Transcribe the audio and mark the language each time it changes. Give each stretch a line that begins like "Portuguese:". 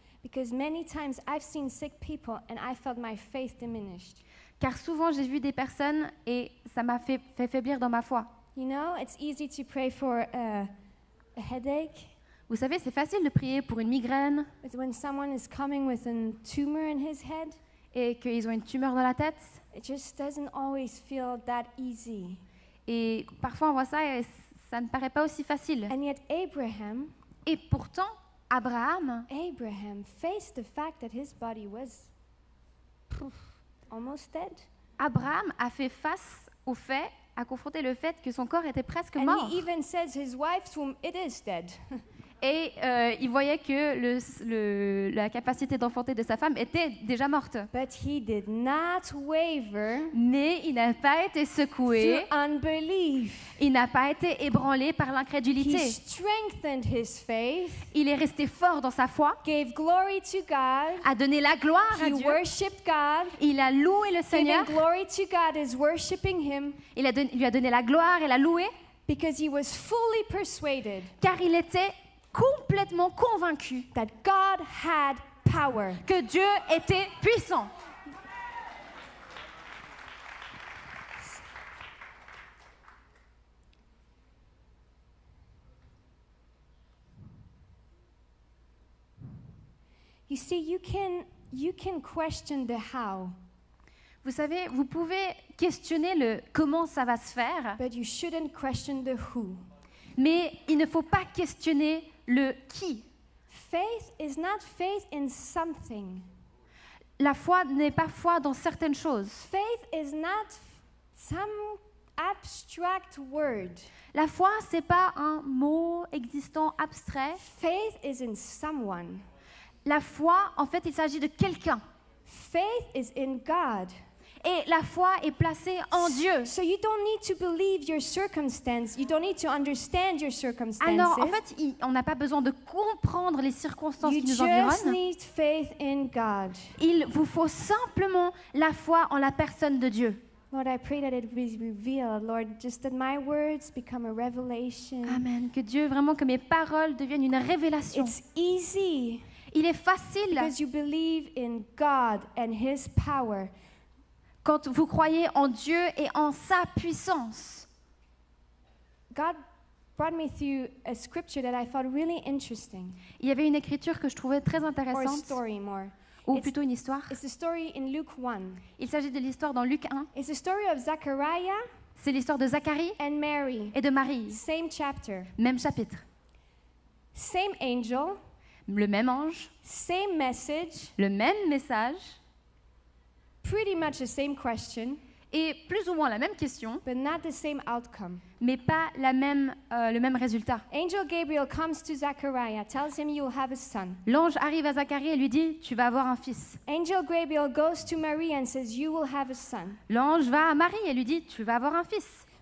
English: Because many times I've seen sick people and I felt my faith diminished.
French: Car souvent j'ai vu des personnes et ça m'a fait faiblir dans ma foi.
English: You know, it's easy to pray for a headache.
French: Vous savez, c'est facile de prier pour une migraine
English: But when someone is coming with a tumor in his head,
French: et qu'ils ont une tumeur dans la tête.
English: it just doesn't always feel that easy.
French: Et parfois on voit ça et ça ne paraît pas aussi facile.
English: And yet Abraham
French: Et pourtant, Abraham
English: faced the fact that his body was almost dead.
French: Abraham a fait face au fait, a confronté le fait que son corps était presque
English: And
French: mort.
English: he even says his wife's womb, it is dead.
French: Et il voyait que la capacité d'enfanter de sa femme était déjà morte.
English: But he did not waver
French: Mais il n'a pas été secoué,
English: through unbelief.
French: il n'a pas été ébranlé par
English: He
French: l'incrédulité.
English: strengthened his faith,
French: Il est resté fort dans sa foi,
English: gave glory to God,
French: a donné la gloire à
English: he
French: Dieu,
English: worshipped God.
French: il a loué le Seigneur,
English: Giving glory to God is worshiping him.
French: lui a donné la gloire et l'a loué.
English: Because he was fully persuaded
French: car il était complètement convaincu
English: that God had power.
French: que Dieu était puissant.
English: You see, you can question the how,
French: Vous savez, vous pouvez questionner le comment ça va se faire,
English: but you shouldn't question the who.
French: mais il ne faut pas questionner le qui.
English: Faith is not faith in something.
French: La foi n'est pas foi dans certaines choses.
English: Faith is not some abstract word.
French: La foi, c'est pas un mot existant abstrait.
English: Faith is in someone.
French: La foi, en fait, il s'agit de quelqu'un.
English: Faith is in God.
French: Et la foi est placée en Dieu.
English: So you don't need to believe your circumstance. You don't need to understand your circumstances.
French: Alors, en fait, on n'a pas besoin de comprendre les circonstances
English: You
French: qui nous
English: just
French: environnent.
English: need faith in God.
French: Il vous faut simplement la foi en la personne de Dieu.
English: Lord, I pray that it be revealed, Lord, just that my words become a revelation. Amen.
French: Que Dieu, vraiment, que mes paroles deviennent une révélation.
English: It's easy
French: Il est facile
English: because you believe in God and His power.
French: quand vous croyez en Dieu et en sa puissance.
English: God brought me through a scripture that I thought really interesting,
French: Il y avait une écriture que je trouvais très
English: or a
French: intéressante,
English: story more.
French: ou
English: It's-
French: plutôt une histoire.
English: It's the story in Luke 1.
French: Il s'agit de l'histoire dans Luc 1.
English: It's the story of Zachariah
French: C'est l'histoire de Zacharie
English: and Mary.
French: et de Marie.
English: Same chapter.
French: Même chapitre.
English: Same angel,
French: Le même ange,
English: same message,
French: le même message,
English: pretty much the same question,
French: et plus ou moins la même question,
English: but not the same outcome.
French: mais pas le même résultat.
English: Angel Gabriel comes to Zachariah, tells him you'll have a son.
French: L'ange arrive à Zacharie et lui dit « Tu vas avoir un fils
English: Angel Gabriel goes to Mary and says you will have a son. ».
French: L'ange va à Marie et lui dit « Tu vas avoir un fils